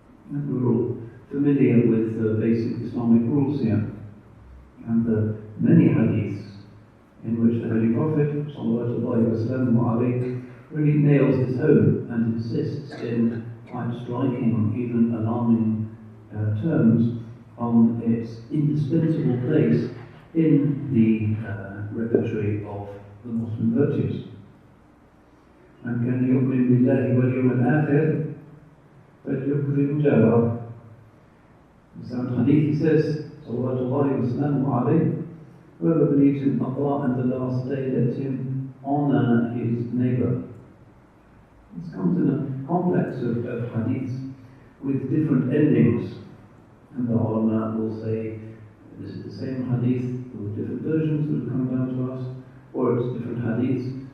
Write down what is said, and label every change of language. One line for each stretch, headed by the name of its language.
English: And we're all familiar with the basic Islamic rules here, and the many hadiths in which the Holy Prophet ﷺ really nails this home and insists in quite striking, even alarming terms on its indispensable place in the repertory of the Muslim virtues.
Arabic: من كان يؤمن بالله واليوم الآخر فليكرم جاره.
English: In some hadith he says, Sallallahu Wasallam alayhi, whoever believes in Allah and the last day, let him honour his neighbour. This comes in a complex of hadiths with different endings, and the ulama will say this is the same hadith with different versions that have come down to us, or it's different hadiths.